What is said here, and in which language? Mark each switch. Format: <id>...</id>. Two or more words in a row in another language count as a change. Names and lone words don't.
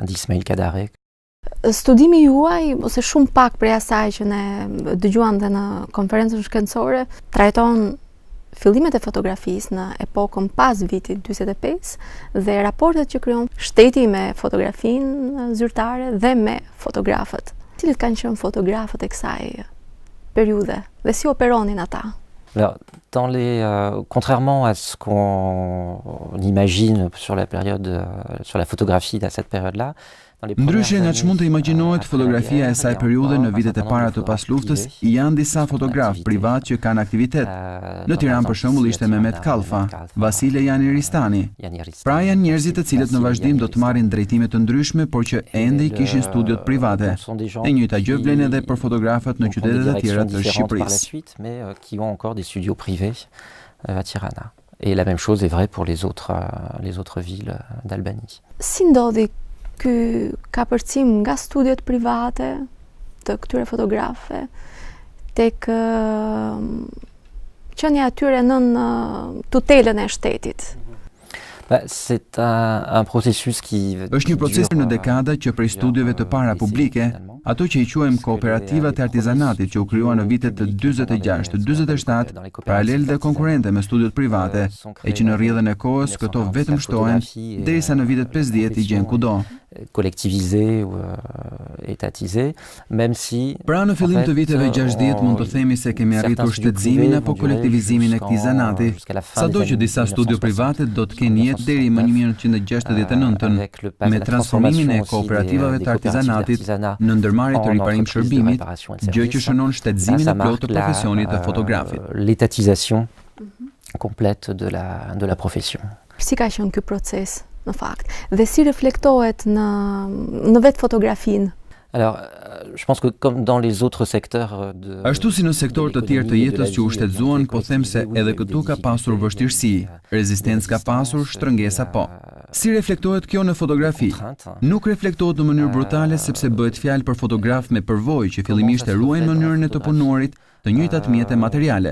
<sq>Studimi juaj, ose shumë pak prej asaj që ne dëgjuam dhe në konferencën shkencore, trajton fillimet e fotografisë në epokën pas vitit 45 dhe raportet që krijon shteti me fotografinë zyrtare dhe me fotografët. Cilët kanë qenë fotografët e kësaj periudhe dhe si operonin ata?</sq> <fr>Alors, contrairement à ce qu'on imagine sur la période, sur la photographie à cette période-là,</fr> <sq>ndryshe nga që mund të imagjinohet, fotografia e saj periudhe në vitet e para të pas luftës, janë disa fotograf privat që kanë aktivitet. Në Tiranë për shembull ishte Mehmet Kalfa, Vasile Jani Ristani. Pra janë njerëzit të cilët në vazhdim do të marrin drejtime të ndryshme, por që ende I kishin studiot private. E njëjta gjë vlen edhe për fotografët në qytetet e tjera të Shqipërisë.</sq> <fr>Mais qui ont encore des studios privés à Tirana. Et la même chose est vraie pour les autres villes d'Albanie.</fr> <sq>Si ndodhi ky kapërcim nga studiot private të këtyre fotografëve tek qenia atyre nën tutelën e shtetit?</sq> <fr>C'est un processus qui</fr> <sq>është një proces në dekada që prej studiove të para publike, ato që I quajmë kooperativat e artizanatit që u krijuan në vitet të 46-47, paralel dhe konkurrente me studiot private, e që në rrjedhën e kohës këto vetëm shtohen derisa në vitet 50 I gjen kudo.</sq> <fr>Collectivisé ou étatisé, même si</fr> <sq>pra në fillim të viteve 60 mund të themi se kemi arritur shtetëzimin apo kolektivizimin e këtij zanati, sado që disa studio private do të kenë jetë deri më 1969-ën, me transformimin e kooperativave të artizanatit në ndërmarrje të riparim shërbimit, gjë që shënon shtetëzimin e plotë të profesionit të fotografit.</sq> <fr>L'étatisation complète de la profession.</fr> <sq>Si ka qenë ky proces? Në fakt, dhe si reflektohet në vetë fotografinë?</sq> <fr>Alors, je pense que comme dans les autres secteurs</fr> <sq>Ashtu si në sektor të tjerë të jetës që u shtetëzuan, po them se edhe këtu ka pasur vështirësi, rezistencë ka pasur, shtrëngesa po. Si reflektohet kjo në fotografi? Nuk reflektohet në mënyrë brutale sepse bëhet fjalë për fotograf me përvojë që fillimisht e ruajnë mënyrën e të punuarit, të njëjtat mjete materiale.</sq>